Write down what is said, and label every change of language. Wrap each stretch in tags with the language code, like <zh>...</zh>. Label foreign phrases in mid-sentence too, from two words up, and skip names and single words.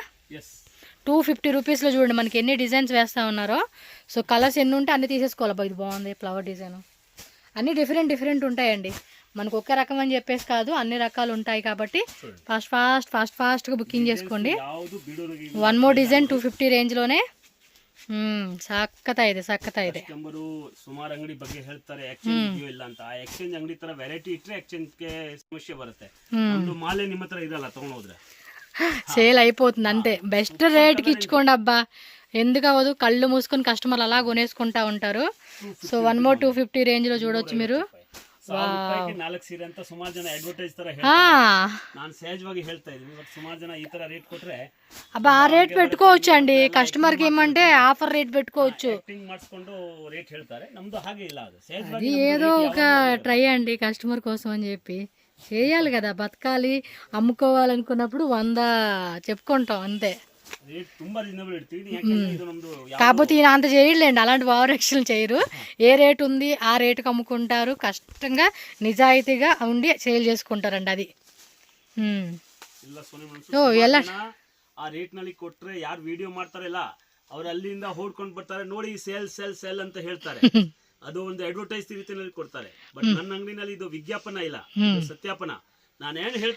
<te>250 రూపీస్లో చూడండి మనకి ఎన్ని డిజైన్స్ వేస్తూ ఉన్నారో. సో కలర్స్ ఎన్ని ఉంటే అన్ని తీసేసుకోవాలి. ఇది బాగుంది,</te> <en>flower design.</en> <te>అన్నీ డిఫరెంట్ ఉంటాయండి. మనకు ఒకే రకం అని చెప్పేసి కాదు, అన్ని రకాలు ఉంటాయి. కాబట్టి ఫాస్ట్గా బుకింగ్ చేసుకోండి.</te> <en>one more design</en> <te>250 రేంజ్లోనే.</te> <kn>ಸಕ್ಕತ್ತ ಇದೆ. ಸುಮಾರು ಅಂಗಡಿ ಬಗ್ಗೆ ಹೇಳ್ತಾರೆ ಎಕ್ಸ್ಚೇಂಜ್ ಇದೆಯೋ ಇಲ್ಲ ಅಂತ. ಆ ಎಕ್ಸ್ಚೇಂಜ್ ಅಂಗಡಿ ತರ ವೆರೈಟಿ ಇಟ್ರೆ ಎಕ್ಸ್ಚೇಂಜ್ಗೆ ಸಮಸ್ಯೆ ಬರುತ್ತೆ. ಒಂದು ಮಾಲೆ ನಿಮ್ಮ ಹತ್ರ ಇದಲ್ಲ, ತಗೊಂಡೋದ್ರೆ</kn> <te>సేల్ అయిపోతుంది అంతే. బెస్ట్ రేట్కి ఇచ్చుకోండి అబ్బా, ఎందుకు అవ్వదు. కళ్ళు మూసుకొని కస్టమర్లు అలా కొనేసుకుంటా ఉంటారు. సో 1 మోర్ 250 రేంజ్లో చూడొచ్చు మీరు.</te> <kn>ನಾಲ್ಕು ಸೀರೆ ಅಂತ ಸುಮಾರು ಜನ ಅಡ್ವರ್ಟೈಸ್ ತರ ನಾನು ಸಹಜವಾಗಿ ಹೇಳ್ತಾ ಇದ್ದೀನಿ. ಬಟ್ ಸುಮಾರು ಜನ ಈ ತರ ರೇಟ್ ಕೊಟ್ರೆ</kn> <te>అబ్బా ఆ రేట్ పెట్టుకోవచ్చు అండి. కస్టమర్కి ఏమంటే</te> <en>offer rate</en> <te>పెట్టుకోవచ్చు.</te> <kn>ಮಾಡಿಸ್ಕೊಂಡು రేట్ ಹೇಳ್ತಾರೆ. నమ్దు ಹಾಗೆ ಇಲ್ಲ, ಅದು</kn> <te>అది ఏదో ఒక ట్రై అండి కస్టమర్ కోసం అని చెప్పి చేయాలి కదా. బతకాలి, అమ్ముకోవాలనుకున్నప్పుడు 100 చెప్పుకుంటాం అంతే. కాకపోతే ఈయన అంత చేయలేండి, అలాంటి</te> <en>over action</en> <te>చేయరు. ఏ రేట్ ఉంది ఆ రేటుకి అమ్ముకుంటారు. కష్టంగా నిజాయితీగా ఉండి సేల్ చేసుకుంటారండి. అది</te> <kn>ಎಲ್ಲ ಆ ರೇಟ್ ನಲ್ಲಿ ಕೊಟ್ರೆ ಯಾರು ವಿಡಿಯೋ ಮಾಡ್ತಾರಲ್ಲ ಅವ್ರು ಅಲ್ಲಿಂದ ಹೊಡ್ಕೊಂಡು ಬರ್ತಾರೆ. ನೋಡಿ ಸೇಲ್ ಅಂತ ಹೇಳ್ತಾರೆ. ಅದು ಒಂದು ಅಡ್ವರ್ಟೈಸ್ ರೀತಿಯಲ್ಲಿ ಕೊಡ್ತಾರೆ. ಬಟ್ ನನ್ನ ಅಂಗಡಿನಲ್ಲಿ ಇದು ವಿಜ್ಞಾಪನ ಇಲ್ಲ, ಸತ್ಯಾಪನ. ನಾನೇನು ಹೇಳ್ತೀನಿ,</kn>